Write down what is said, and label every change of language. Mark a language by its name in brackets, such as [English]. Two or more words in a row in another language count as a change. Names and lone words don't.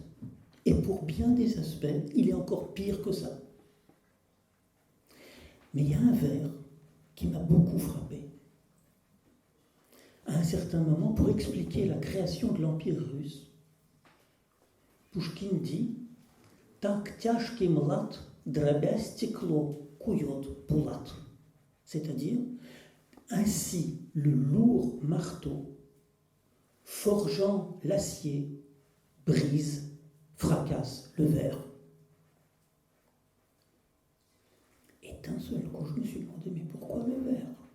[French] Et pour bien des aspects, il est encore pire que ça. Mais il y a un vers qui m'a beaucoup frappé. À un certain moment, pour expliquer la création de l'Empire russe, Pouchkine dit « [Russian] Так тяжкий млад, дробя стекло, кует пулат ». [French] C'est-à-dire, ainsi le lourd marteau, forgeant l'acier, brise, fracasse le verre. Et d'un seul coup, je me suis demandé, mais pourquoi le verre ?